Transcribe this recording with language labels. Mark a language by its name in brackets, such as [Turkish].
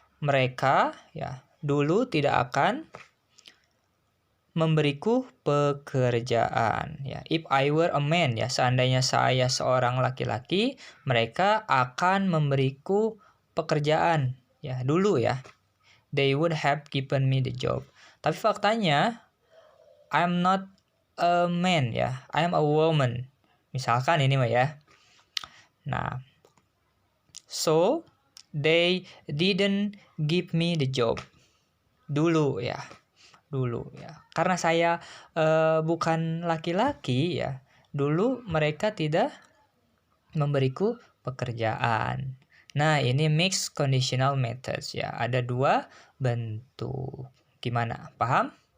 [Indonesian] Mereka ya dulu tidak akan memberiku pekerjaan ya. [English] If I were a man [Indonesian] ya, seandainya saya seorang laki-laki, mereka akan memberiku pekerjaan ya dulu ya. [English] They would have given me the job. [Indonesian] Tapi faktanya [English] I'm not a man ya, I'm a woman. [Indonesian] Misalkan ini mah ya. Nah, [English] so they didn't give me the job [Indonesian] dulu ya. Karena saya bukan laki-laki ya, dulu mereka tidak memberiku pekerjaan. Nah, ini mixed conditional methods ya, ada dua bentuk. Gimana, paham?